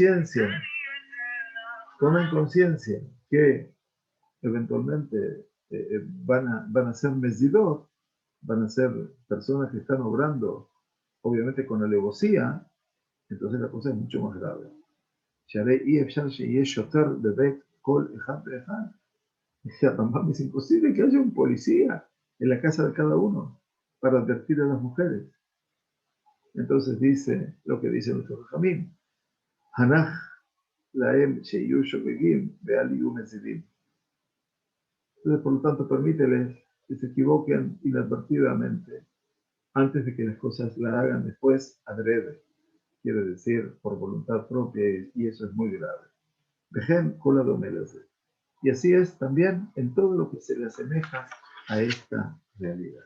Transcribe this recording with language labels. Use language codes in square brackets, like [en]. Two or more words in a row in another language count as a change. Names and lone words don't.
[es] conciencia que eventualmente van a ser mesidot, van a ser personas que están obrando obviamente con alevosía, entonces la cosa es mucho más grave. Dice Rambam, es imposible que haya un policía en la casa de cada uno para advertir a las mujeres. Entonces dice lo que dice nuestro Jamín, [he] הנח להם שיהיו שוגגים ואל יהיו מזידים. [es] Entonces, por lo tanto, permíteles que se equivoquen inadvertidamente antes de que las cosas la hagan después adrede, quiere decir por voluntad propia, y eso es muy grave. [he] וכן כל הדומה לזה. [es] Y así es también en todo lo que se le asemeja a esta realidad.